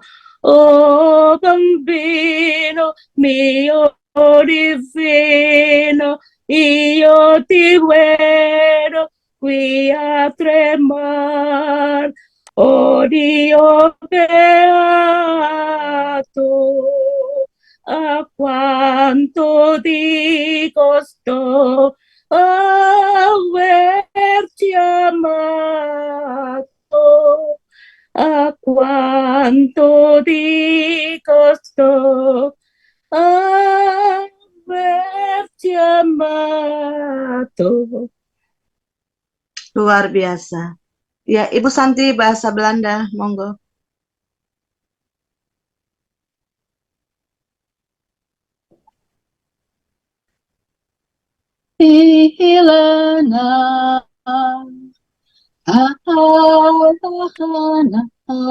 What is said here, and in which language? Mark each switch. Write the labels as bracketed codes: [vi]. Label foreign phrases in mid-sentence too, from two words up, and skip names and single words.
[it] Oh bambino mio divino, io ti vedo qui a tremar, oh Dio beato, a quanto ti costò averti amato, a quanto ti costò averti amato. [id] Luar biasa. Ya, Ibu Santi, bahasa Belanda, monggo. Hilana, Alahana,